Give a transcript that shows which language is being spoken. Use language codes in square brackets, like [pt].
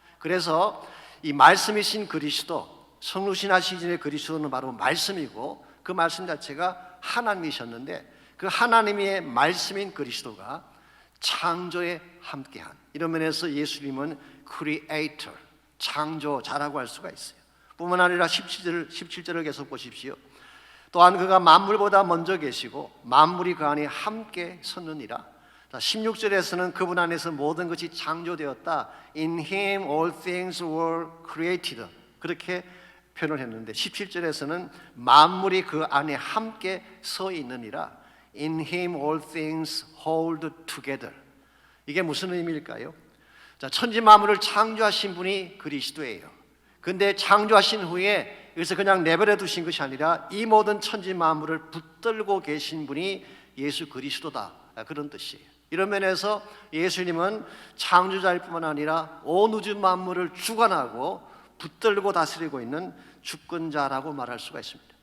[ko] 그래서 이 말씀이신 그리스도, 성육신 하시기 전에 그리스도는 바로 말씀이고 그 말씀 자체가 하나님이셨는데 그 하나님의 말씀인 그리스도가 창조에 함께한, 이런 면에서 예수님은 크리에이터, 창조자라고 할 수가 있어요. 뿐만 아니라 17절을 계속 보십시오. 또한 그가 만물보다 먼저 계시고 만물이 그 안에 함께 섰느니라. 16절에서는 그분 안에서 모든 것이 창조되었다. [en] In him all things were created. [ko] 그렇게 표현을 했는데 17절에서는 만물이 그 안에 함께 서 있느니라. [en] In him all things hold together. [ko] 이게 무슨 의미일까요? 자, 천지 만물을 창조하신 분이 그리스도예요. 근데 창조하신 후에 여기서 그냥 내버려 두신 것이 아니라 이 모든 천지 만물을 붙들고 계신 분이 예수 그리스도다, 그런 뜻이에요. 이런 면에서 예수님은 창조자일 뿐만 아니라 온 우주 만물을 주관하고 붙들고 다스리고 있는 주권자라고 말할 수가 있습니다.